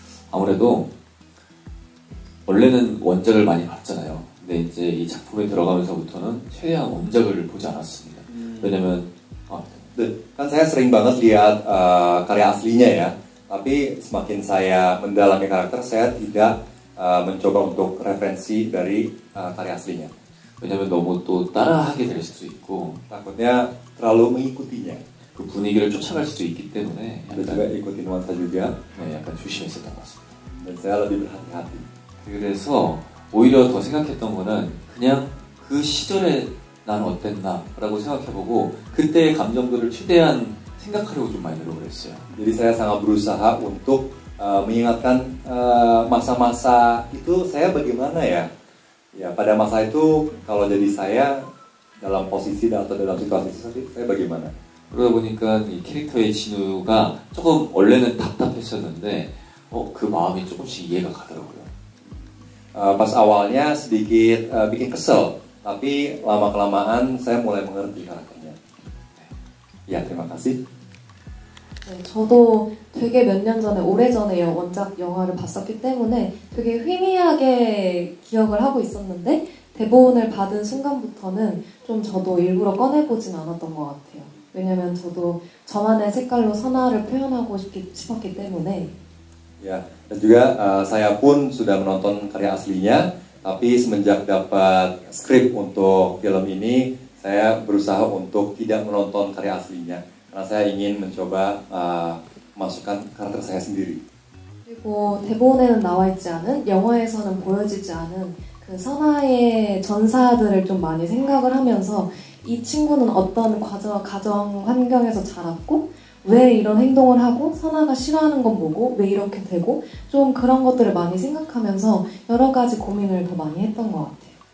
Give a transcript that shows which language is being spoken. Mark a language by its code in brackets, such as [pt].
[ko] 아무래도 원래는 원작을 많이 봤잖아요. 근데 이제 이 작품에 들어가면서부터는 최대한 원작을 보지 않았습니다. 왜냐면 [id] kan saya sering banget lihat karya aslinya ya, tapi semakin saya mendalami karakter, saya tidak mencoba untuk referensi dari karya aslinya. [ko] 왜냐면 너무 또 따라하게 될 수도 있고 [id] takutnya terlalu mengikutinya. [ko] 그 분위기를 쫓아갈 수도 있기 때문에 [id] Ada juga ikutin nuansa juga. [ko] 네, 약간 조심했었던 것 같습니다. [id] Dan saya lebih berhati-hati. [ko] 그래서 오히려 더 생각했던 거는 그냥 그 시절에 난 어땠나 라고 생각해보고 그때의 감정들을 최대한 생각하려고 좀 많이 노력을 했어요. [id] Jadi saya sangat berusaha untuk mengingatkan masa-masa itu saya bagaimana ya. Ya pada masa itu kalau jadi saya dalam posisi atau dalam situasi itu saya bagaimana. [ko] 그러다 보니까 이 캐릭터의 진우가 조금 원래는 답답했었는데 그 마음이 조금씩 이해가 가더라고요. [id] Pas awalnya sedikit bikin kesel, tapi lama-kelamaan saya mulai mengerti karakternya. Ya, terima kasih. [ko] 네, 저도 되게 몇 년 전에, 오래전에 원작 영화를 봤었기 때문에 되게 희미하게 기억을 하고 있었는데 대본을 받은 순간부터는 좀 저도 일부러 꺼내보진 않았던 것 같아요. 왜냐면 저도 저만의 색깔로 선화를 표현하고 싶었기 때문에. [id] Ya, dan juga saya pun sudah menonton karya aslinya, tapi semenjak dapat skrip untuk film ini, saya berusaha untuk tidak menonton karya aslinya, karena saya ingin mencoba masukkan karakter saya sendiri. [ko] 그리고 대본에는 나와 있지 않은, 영화에서는 보여지지 않은 그 선화의 전사들을 좀 많이 생각을 하면서 이 친구는 어떤 가정 환경에서 자랐고 왜 이런 행동을 하고 선아가 싫어하는 건 뭐고 왜 이렇게 되고 좀 그런 것들을 많이 생각하면서 여러 가지 고민을 더 많이 했던 것 같아요.